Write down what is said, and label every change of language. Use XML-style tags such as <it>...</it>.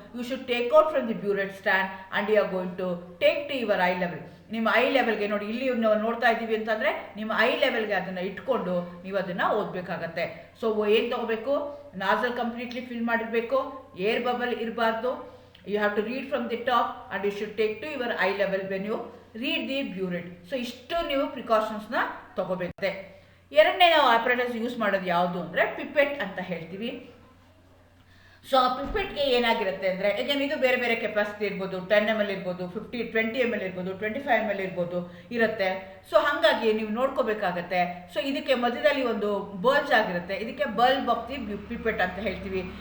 <en>You should take out from the burette stand and you are going to take to your eye level.</en> <kn>ನಿಮ್ಮ I ಲೆವೆಲ್ಗೆ ನೋಡಿ, ಇಲ್ಲಿ ನಾವು ನೋಡ್ತಾ ಇದ್ದೀವಿ ಅಂತಂದರೆ ನಿಮ್ಮ ಐ ಲೆವೆಲ್ಗೆ ಅದನ್ನು ಇಟ್ಕೊಂಡು ನೀವು ಅದನ್ನು ಓದಬೇಕಾಗತ್ತೆ. ಸೊ ಏನು ತೊಗೋಬೇಕು, ನಾಸಲ್ ಕಂಪ್ಲೀಟ್ಲಿ ಫಿಲ್ ಮಾಡಿರಬೇಕು, ಏರ್ ಬಬಲ್ ಇರಬಾರ್ದು.</kn> <en>You have to read from the top and you should take to your eye level when you read the burette.</en> <kn>So ಇಷ್ಟು ನೀವು ಪ್ರಿಕಾಷನ್ಸ್ನ ತೊಗೋಬೇಕು. ಎರಡನೇ ನಾವು ಆಪರೇಟರ್ಸ್ ಯೂಸ್ ಮಾಡೋದು ಯಾವುದು ಅಂದರೆ ಪಿಪೆಟ್ ಅಂತ ಹೇಳ್ತೀವಿ. ಸೊ ಆ ಪಿಪೆಟ್ಗೆ ಏನಾಗಿರುತ್ತೆ ಅಂದರೆ, ಈಗೇನು ಇದು ಬೇರೆ ಬೇರೆ ಕೆಪಾಸಿಟಿ ಇರ್ಬೋದು, 10 ml ಇರ್ಬೋದು, 20 ml ಇರ್ಬೋದು, 25 ml ಇರ್ಬೋದು ಇರುತ್ತೆ. ಸೊ ಹಾಗಾಗಿ ನೀವು ನೋಡ್ಕೋಬೇಕಾಗತ್ತೆ. ಸೊ ಇದಕ್ಕೆ ಮಧ್ಯದಲ್ಲಿ ಒಂದು ಬಲ್ಜ್ ಆಗಿರುತ್ತೆ, ಇದಕ್ಕೆ ಬಲ್ಬ್ ಆಫ್ ದಿ ಪಿಪೆಟ್ ಅಂತ ಹೇಳ್ತೀವಿ.</kn>